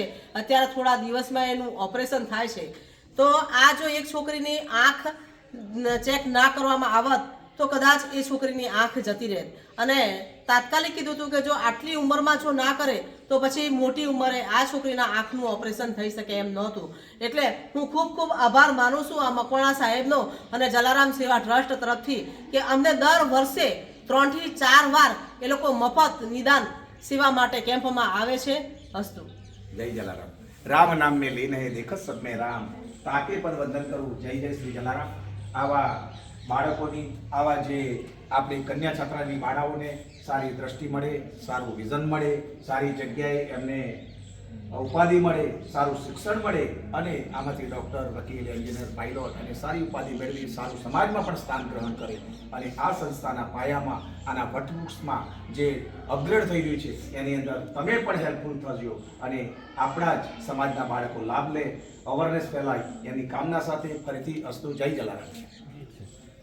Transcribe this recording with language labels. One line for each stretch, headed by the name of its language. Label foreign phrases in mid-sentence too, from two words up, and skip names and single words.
Gujarati: અત્યારે થોડા દિવસમાં એનું ઓપરેશન થાય છે। તો આ જો એક છોકરીની આંખ ચેક ના કરવામાં આવત તો કદાચ એ છોકરીની આંખ જતી રહે અને તાત્કાલિક કીધું હતું કે જો આટલી ઉંમરમાં જો ના કરે તો પછી મોટી ઉંમરે આ છોકરીના આંખનું ઓપરેશન થઈ શકે એમ નહોતું। એટલે હું ખૂબ ખૂબ આભાર માનું છું આ મકવાણા સાહેબનો અને જલારામ સેવા ટ્રસ્ટ તરફથી કે અમને દર વર્ષે 3 થી 4 વાર એ લોકો મફત નિદાન સેવા માટે કેમ્પમાં આવે છે। અસ્તુ જય જલારામ।
Hindi: राम नाम में लीन है देखत सब में राम, ताके पद वंदन करूं जय जय श्री जलाराम।
Gujarati: આવા બાળકોની આવા જે આપણી કન્યા છાત્રાની બાળાઓને સારી દૃષ્ટિ મળે, સારૂ વિજન મળે, સારી જગ્યાએ એમને ઉપાધિ મળે, સારૂ શિક્ષણ મળે અને આમાંથી ડૉક્ટર, વકીલ, એંજિનિયર, પાયલટ અને સારી ઉપાધિ મેળવી સારૂ સમાજમાં પણ સ્થાન ગ્રહણ કરે અને આ સંસ્થાના પાયામાં આના વટવૃક્ષમાં જે અપગ્રેડ થઈ રહ્યું છે એની અંદર તમે પણ હેલ્પફુલ થજો અને આપણા જ સમાજના બાળકો લાભ લે, અવેરનેસ ફૈલાય એની કામના સાથે ફરીથી અસ્તુ। જય જલારામ।